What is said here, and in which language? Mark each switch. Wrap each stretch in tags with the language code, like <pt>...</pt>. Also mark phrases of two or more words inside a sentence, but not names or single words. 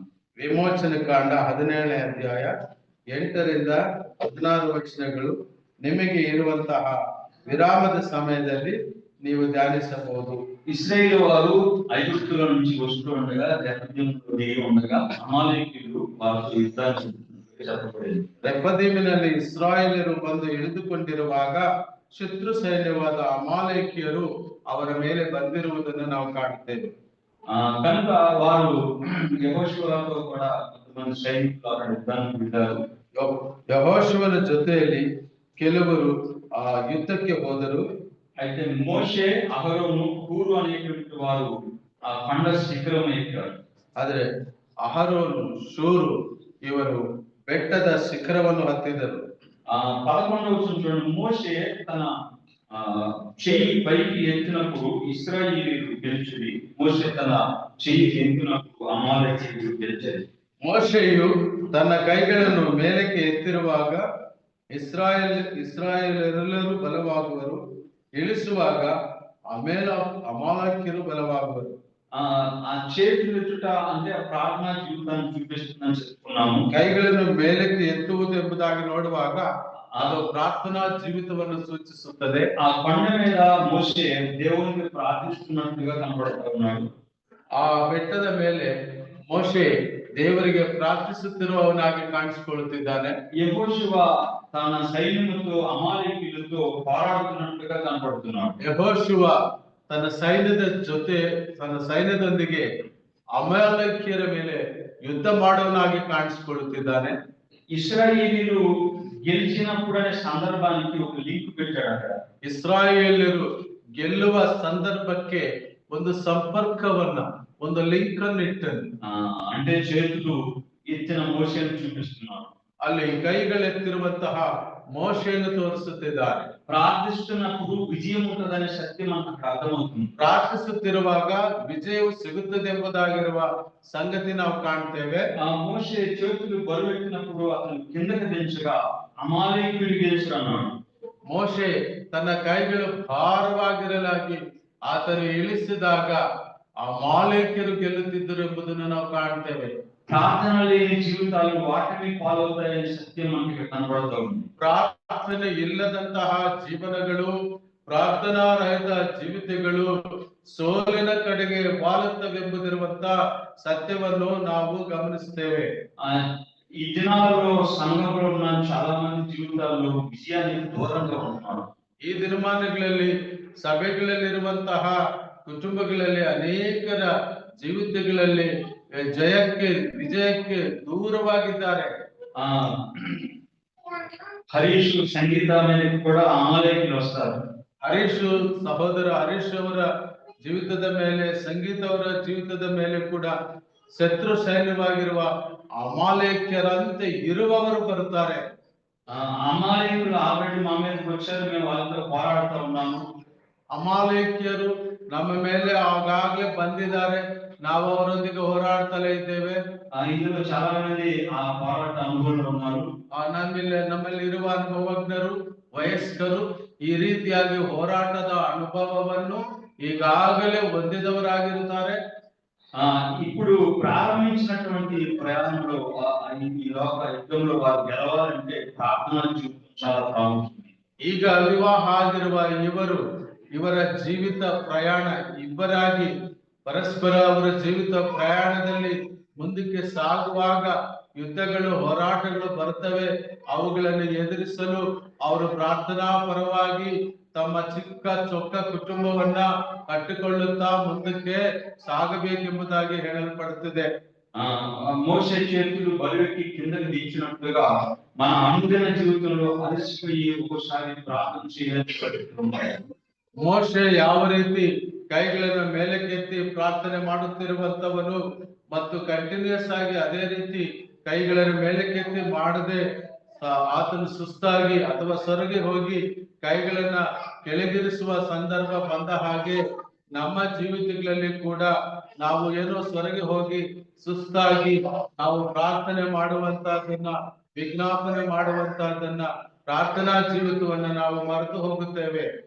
<kn>ವಿಮೋಚನ ಕಾಂಡ 17ನೇ ಅಧ್ಯಾಯ 8ರಿಂದ 16 ವಚನಗಳು ನಿಮಗೆ ಇರುವಂತಹ ವಿರಾಮದ ಸಮಯದಲ್ಲಿ ನೀವು ಧ್ಯಾನಿಸಬಹುದು.</kn> <te>ఇశ్రాయేలు వారు ఐగుప్తుల నుంచి వస్తూ ఉండగా రెఫదీములో దిగి ఉండగా అమాలేకీయులు వారితో యుద్ధానికి చెప్పబడింది.</te> <kn>రెఫదీಮಿನಲ್ಲಿ ಇಸ್ರಾಯೇಲರು ಬಂದು ಇಳಿದುಕೊಂಡಿರುವಾಗ ಶತ್ರು ಸೈನ್ಯವಾದ ಅಮಾಲೇಕಿಯರು ಅವರ ಮೇಲೆ ಬಂದಿರುವುದನ್ನು ನಾವು ಕಾಣುತ್ತೇವೆ.</kn> <te>కనుక వారు యెహోషువతో కూడా కొంతమంది సైనికులు అక్కడ యుద్ధానికి వెళ్ళారు.</te> <kn>ಯೆಹೋಶುವನ ಜೊತೆಯಲ್ಲಿ ಕೆಲವರು ಯುದ್ಧಕ್ಕೆ ಹೋದರು.</kn> <te>అయితే మోషే అహరోను హూరు అనేటువంటి వారు ఆ కొండ శిఖరం ఎక్కారు.</te> <kn>ಆದ್ರೆ ಅಹರೋನು ಶೂರು ಇವರು ಬೆಟ್ಟದ ಶಿಖರವನ್ನು ಹತ್ತಿದರು.</kn> <te>11వ వచనం చూడండి. మోషే తన చెయ్యి పైకి ఎత్తినప్పుడు ఇశ్రాయేలీయులు గెలిచిరి. మోషే తన చెయ్యి ఎత్తినప్పుడు అమాలేకీయులు గెలిచారు.</te> <kn>ಮೋಶೆಯು ತನ್ನ ಕೈಗಳನ್ನು ಮೇಲಕ್ಕೆ ಎತ್ತಿರುವಾಗ ಇಸ್ರಾಯೇಲರೆಲ್ಲರೂ ಬಲವಾಗುವರು, ಇಳಿಸುವಾಗ ಅಮಾಲೇಕ್ಯರು ಬಲವಾಗುವರು.</kn> <te>ఆ చేతులు ఎత్తుట అంటే ప్రార్థనా జీవితాన్ని చూపిస్తుందని చెప్పుకున్నాము.</te> <kn>ಕೈಗಳನ್ನು ಮೇಲಕ್ಕೆ ಎತ್ತುವುದು ಎಂಬುದಾಗಿ ನೋಡುವಾಗ ಅದು ಪ್ರಾರ್ಥನಾ ಜೀವಿತವನ್ನು ಸೂಚಿಸುತ್ತದೆ.</kn> <te>ఆ కొండ మీద మోషే దేవునికి ప్రార్థిస్తున్నట్టుగా కనబడుతున్నాడు.</te> <kn>ಆ ಬೆಟ್ಟದ ಮೇಲೆ ಮೋಶೆ ದೇವರಿಗೆ ಪ್ರಾರ್ಥಿಸುತ್ತಿರುವವನಾಗಿ ಕಾಣಿಸಿಕೊಳ್ಳುತ್ತಿದ್ದಾನೆ.</kn> <te>యెహోషువ తన సైన్యముతో అమాలేకీయులతో పోరాడుతున్నట్టుగా కనబడుతున్నాడు.</te> <kn>ಯೆಹೋಶುವ ತನ್ನ ಸೈನ್ಯದೊಂದಿಗೆ ಅಮಾಲೇಕ್ಯರ ಮೇಲೆ ಯುದ್ಧ ಮಾಡುವವನಾಗಿ ಕಾಣಿಸಿಕೊಳ್ಳುತ್ತಿದ್ದಾನೆ.</kn> <te>ఇశ్రాయేలీయులు గెలిచినప్పుడు అనే సందర్భానికి ఒక లింక్ పెట్టాడు అక్కడ.</te> <kn>ಇಸ್ರಾಯೇಲ್ಯರು ಗೆಲ್ಲುವ ಸಂದರ್ಭಕ್ಕೆ ಒಂದು ಸಂಪರ್ಕವನ್ನ, ಒಂದು ಲಿಂಕ್ ಅನ್ನು ಇಟ್ಟನು.</kn> <te>అంటే చేతులు ఎత్తిన మోషేను చూపిస్తున్నారు.</te> <kn>ಅಲ್ಲಿ ಕೈಗಳೆತ್ತಿರುವಂತಹ ಮೋಶೆಯನ್ನು ತೋರಿಸುತ್ತಿದ್ದಾರೆ.</kn> <te>ప్రార్థిస్తున్నప్పుడు విజయం ఉంటదనే సత్యం మనకు అర్థమవుతుంది.</te> <kn>ಪ್ರಾರ್ಥಿಸುತ್ತಿರುವಾಗ ವಿಜಯವು ಸಿಗುತ್ತದೆಂಬುದಾಗಿರುವ ಸಂಗತಿ ನಾವು ಕಾಣ್ತೇವೆ.</kn> <te>మోషే చేతులు బరువెత్తినప్పుడు అతను కిందకి దించగా అమాలేకీయులు గెలిచారు అన్నాడు.</te> <kn>ಮೋಶೆ ತನ್ನ ಕೈಗಳು ಭಾರವಾಗಿರಲಾಗಿ ಆತನು ಇಳಿಸಿದಾಗ ಅಮಾಲೇಕ್ಯರು ಗೆಲ್ಲುತ್ತಿದ್ದರು ಎಂಬುದನ್ನು ನಾವು ಕಾಣ್ತೇವೆ.</kn> <te>ప్రార్థన లేని జీవితాలు వాటిని పాలవుతాయనే సత్యం మనకి కనబడుతూ ఉంది.</te> <kn>ಪ್ರಾರ್ಥನೆ ಇಲ್ಲದಂತಹ ಜೀವನಗಳು, ಪ್ರಾರ್ಥನಾ ರಹಿತ ಜೀವಿತಗಳು ಸೋಲಿನ ಕಡೆಗೆ ವಾಲುತ್ತವೆಂಬುದಿರುವಂತ ಸತ್ಯವನ್ನು ನಾವು ಗಮನಿಸ್ತೇವೆ.</kn> <te>ఈ దినాలలో సంఘంలో ఉన్న చాలా మంది జీవితాల్లో విజయానికి దూరంగా ఉంటున్నారు.</te> <kn>ಈ ದಿನಮಾನಗಳಲ್ಲಿ ಸಭೆಗಳಲ್ಲಿರುವಂತಹ ಕುಟುಂಬಗಳಲ್ಲಿ ಅನೇಕರ ಜೀವಿತಗಳಲ್ಲಿ ವಿಜಯಕ್ಕೆ ದೂರವಾಗಿದ್ದಾರೆ.</kn> <te>హరీష్ సంగీత మీద కూడా అమాలేకీయులు వస్తారు.</te> <kn>ಸಹೋದರ ಹರೀಶ್ ಅವರ ಜೀವಿತದ ಮೇಲೆ, ಸಂಗೀತ ಅವರ ಜೀವಿತದ ಮೇಲೆ ಕೂಡ ಶತ್ರು ಸೈನ್ಯವಾಗಿರುವ ಅಮಾಲೇಕ್ಯರಂತೆ ಇರುವವರು ಬರುತ್ತಾರೆ.</kn> <te>అమాలేకీయులు ఆల్రెడీ మా మీదకి వచ్చారు, మేము వాళ్ళతో పోరాడుతూ ఉన్నాము.</te> <kn>ಅಮಾಲೇಕ್ಯರು ನಮ್ಮ ಮೇಲೆ ಆಗಾಗ್ಲೇ ಬಂದಿದ್ದಾರೆ, ನಾವು ಅವರೊಂದಿಗೆ ಹೋರಾಡ್ತಲೇ ಇದ್ದೇವೆ.</kn> <te>ఇందులో చాలా మంది ఆ పోరాట అనుభవంలో ఉన్నారు.</te> <kn>ನಮ್ಮಲ್ಲಿ ಇರುವ ಅನುಭವಜ್ಞರು, ವಯಸ್ಕರು ಈ ರೀತಿಯಾಗಿ ಹೋರಾಟದ ಅನುಭವವನ್ನು ಈಗಾಗಲೇ ಹೊಂದಿದವರಾಗಿರುತ್ತಾರೆ.</kn> <te>ఇప్పుడు ప్రారంభించినటువంటి ప్రయాణంలో ఈ లోక యుద్ధంలో వారు గెలవాలంటే ప్రార్థనా జీవితం చాలా ప్రాముఖ్యం.</te> <kn>ಈಗ ವಿವಾಹ ಆಗಿರುವ ಇವರ ಜೀವಿತ ಪ್ರಯಾಣ ಇಬ್ಬರಾಗಿ ಪರಸ್ಪರ ಅವರ ಜೀವಿತ ಪ್ರಯಾಣದಲ್ಲಿ ಮುಂದಕ್ಕೆ ಸಾಗುವಾಗ ಯುದ್ಧಗಳು, ಹೋರಾಟಗಳು ಬರ್ತವೆ. ಅವುಗಳನ್ನು ಎದುರಿಸಲು ಅವರು ಪ್ರಾರ್ಥನಾ ಪರವಾಗಿ ತಮ್ಮ ಚಿಕ್ಕ ಚೊಕ್ಕ ಕುಟುಂಬವನ್ನ ಕಟ್ಟಿಕೊಳ್ಳುತ್ತಾ ಮುಂದಕ್ಕೆ ಸಾಗಬೇಕೆಂಬುದಾಗಿ ಹೇಳಲ್ಪಡುತ್ತದೆ.</kn> <te>మోషే చేతులు బరువెక్కి కిందకి దించినట్టుగా మన అనుదిన జీవితంలో అలసిపోయి ఒక్కోసారి ప్రార్థన చేయాలి.</te> <kn>ಮೋಶೆ ಯಾವ ರೀತಿ ಕೈಗಳನ್ನು ಮೇಲಕ್ಕೆತ್ತಿ ಪ್ರಾರ್ಥನೆ ಮಾಡುತ್ತಿರುವಂತವನು ಮತ್ತು ಕಂಟಿನ್ಯೂಸ್ ಆಗಿ ಅದೇ ರೀತಿ ಕೈಗಳನ್ನು ಮೇಲಕ್ಕೆತ್ತಿ ಮಾಡದೆ ಆತನು ಸುಸ್ತಾಗಿ ಅಥವಾ ಸೊರಗಿ ಹೋಗಿ ಕೈಗಳನ್ನ ಕೆಳಗಿರಿಸುವ ಸಂದರ್ಭ ಬಂದ ಹಾಗೆ ನಮ್ಮ ಜೀವಿತಗಳಲ್ಲಿ ಕೂಡ ನಾವು ಏನೋ ಹೊರಗೆ ಹೋಗಿ ಸುಸ್ತಾಗಿ ನಾವು ಪ್ರಾರ್ಥನೆ ಮಾಡುವಂತಹದನ್ನ, ವಿಜ್ಞಾಪನೆ ಮಾಡುವಂತಹದನ್ನ, ಪ್ರಾರ್ಥನಾ ಜೀವಿತವನ್ನ ನಾವು ಮರೆತು ಹೋಗುತ್ತೇವೆ.</kn>